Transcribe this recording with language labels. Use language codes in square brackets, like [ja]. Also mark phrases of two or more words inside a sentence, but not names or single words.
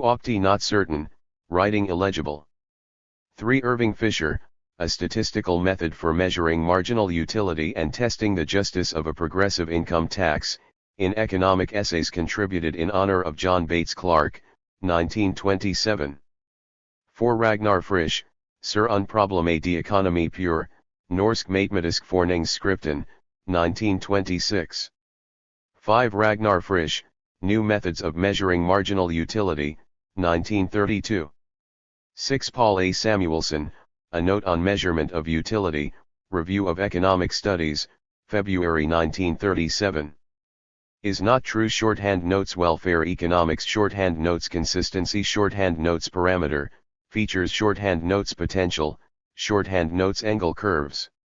[en] Octi not certain, writing illegible. 3. Irving Fisher, A Statistical Method for Measuring Marginal Utility and Testing the Justice of a Progressive Income Tax, in Economic Essays contributed in honor of John Bates Clark, 1927. 4. Ragnar Frisch, Sur un problème d'économie pure, Norsk matematisk forskningsskriften, 1926. 5. Ragnar Frisch, New Methods of Measuring Marginal Utility, 1932. 6. Paul A. Samuelson, A Note on Measurement of Utility, Review of Economic Studies, February 1937. Is not true. Shorthand Notes Welfare Economics Shorthand Notes Consistency Shorthand Notes Parameter, Features Shorthand Notes Potential, Shorthand Notes Angle Curves.